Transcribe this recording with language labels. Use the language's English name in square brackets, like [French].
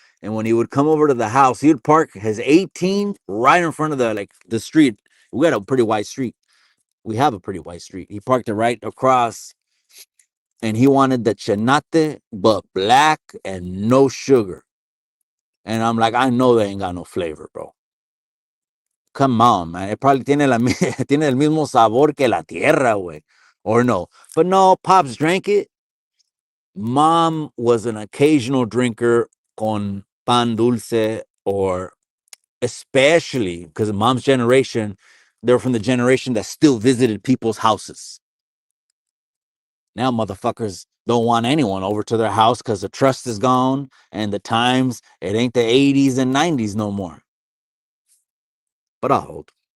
[English] And when he would come over to the house, he would park his 18 right in front of the street. We got a pretty wide street. We have a pretty wide street. He parked it right across, and he wanted the Chanate, but black and no sugar. And I'm like, I know they ain't got no flavor, bro. Come on, man. It probably [Spanish] tiene, tiene el mismo sabor que la tierra, güey. [English] Or no. But no, Pops drank it. Mom was an occasional drinker [Spanish] con pan dulce, [English] or especially because mom's generation, they're from the generation that still visited people's houses. Now motherfuckers don't want anyone over to their house because the trust is gone and the times, it ain't the 80s and 90s no more. But I'll hold.